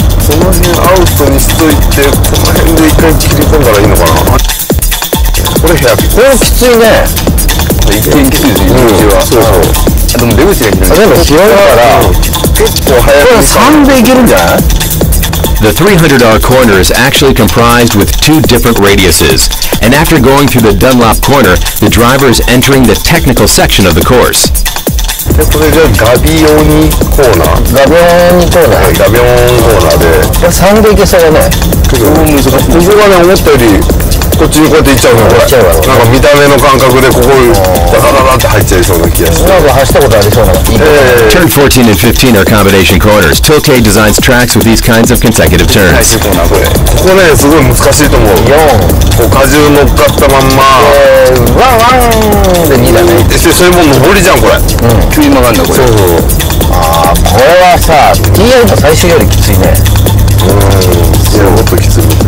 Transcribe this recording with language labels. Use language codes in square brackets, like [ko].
[ja] その辺アウトにしといて、この辺で一回切り込んだらいいのかな。これヘアピン。これきついね。一見きついです。入り口は。そうそう。でも出口が広い。でも広いから結構早く。これ3でいけるんじゃない [en] ？The 300R corner is actually comprised with 2 different radiuses, and after going through the Dunlop corner, the driver is entering the technical section of the course. [ja] でこれじゃガビオニコーナー。ガビオニコーナー。ガビオンコーナーで。 3でいけそうだね。ここがね思ったよりこっちにこうやって行っちゃうの。これなんか見た目の感覚でここダダダダって入っちゃいそうな気がして。なんか走ったことありそうな。 [en] Turn 14 and 15 are combination corners. Tilke designs tracks with these kinds of consecutive turns. [ja] ここねすごい難しいと思う。こう荷重乗っかったまんまワンで2だね。それもう上りじゃんこれ。急に曲がるんだこれ。そうそう。ああこれはさ TL の最初よりきついね。いやもっときつい。